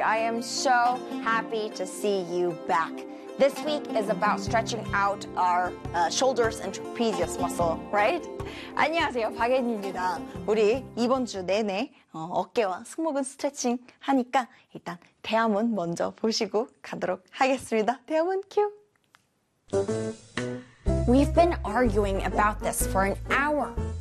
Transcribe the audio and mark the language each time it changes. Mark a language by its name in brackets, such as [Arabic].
[English] I am so happy to see you back. This week is about stretching out our shoulders and trapezius muscle, right? [Korean] 안녕하세요, 박앤입니다. 우리 이번 주 내내 어깨와 승모근 스트레칭 하니까 일단 대화문 먼저 보시고 가도록 하겠습니다. 대화문 큐! [English] We've been arguing about this for an hour.